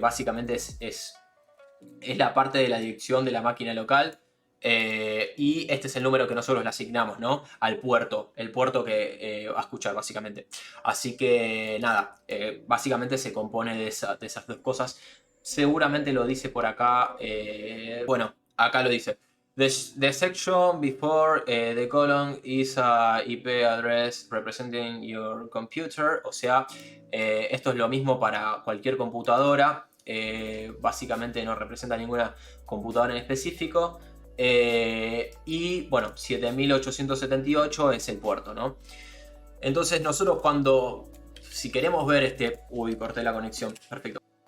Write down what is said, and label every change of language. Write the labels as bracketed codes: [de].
[es] Básicamente es la parte de la dirección de la máquina local. Y este es el número que nosotros le asignamos, ¿no? Al puerto, el puerto que va a escuchar, básicamente. Así que nada, básicamente se compone de esas dos cosas. Seguramente lo dice por acá. Acá lo dice. [en] The section before the colon is a IP address representing your computer. [es] O sea, esto es lo mismo para cualquier computadora. Básicamente no representa ninguna computadora en específico. Y bueno, 7878 es el puerto, ¿no? Entonces nosotros si queremos ver corté la conexión, perfecto.